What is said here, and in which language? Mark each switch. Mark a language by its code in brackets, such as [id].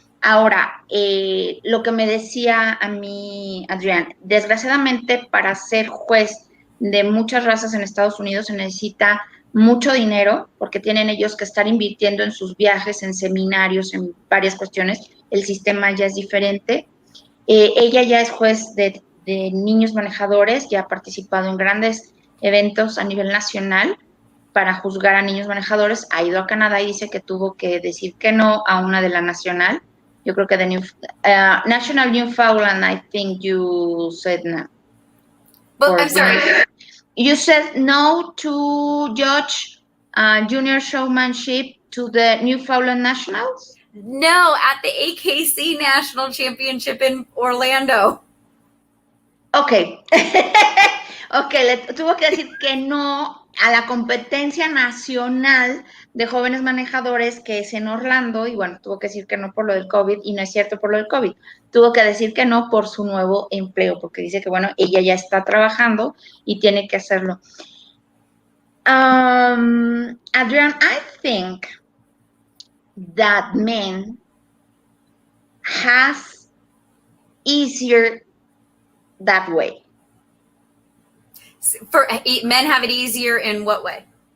[es] Ahora, lo que me decía a mí, Adrienne, desgraciadamente para ser juez de muchas razas en Estados Unidos se necesita mucho dinero, porque tienen ellos que estar invirtiendo en sus viajes, en seminarios, en varias cuestiones. El sistema ya es diferente. Ella ya es juez de niños manejadores, ya ha participado en grandes eventos a nivel nacional para juzgar a niños manejadores. Ha ido a Canadá y dice que tuvo que decir que no a una de la nacional. Yo creo que de [en] National Newfoundland, I think you said no. But I'm sorry. You said no to judge junior showmanship to the Newfoundland Nationals? No, at the AKC National Championship in Orlando. Ok. [es] Ok, le tuvo que decir que no a la competencia nacional de jóvenes manejadores que es en Orlando, y bueno, tuvo que decir que no por lo del COVID, y no es cierto por lo del COVID. Tuvo que decir que no por su nuevo empleo, porque dice que, bueno, ella ya está trabajando y tiene que hacerlo. [en] Adrienne, I think that men has easier that way. For men have it easier in what way?